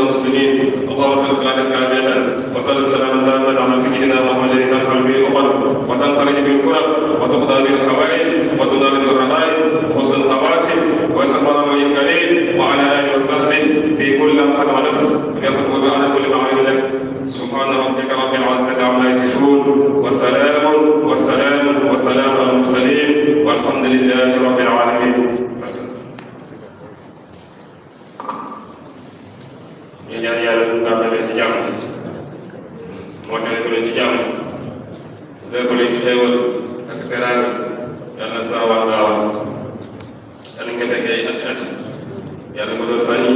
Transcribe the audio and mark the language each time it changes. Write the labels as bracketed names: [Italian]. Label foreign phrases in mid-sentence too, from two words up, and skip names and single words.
[Arabic] المسلمين اللهم صل على كاملا وصل سلاما تاما على سيدنا محمد الذي تنفع به الامم وتنفرج به الكرب وتقضى به الحوائج وتنال به الرغائب وحسن الخواتم ويسخر به الكريم وعلى اله وصحبه في كل لمحه ونفس ويقول على كل معين لك سبحان ربك رب العزه عما يصفون والسلام على المرسلين والحمد لله رب العالمين. [Wolof] ñu ñaan yàlla ñu tàmbale leen ci jàmm moo tax ko leen ci jàmm lépp luñ xéewal ak teraanga yàlla saawal gaawal yàlla nga fekkee ay at yàlla ma doon fan yi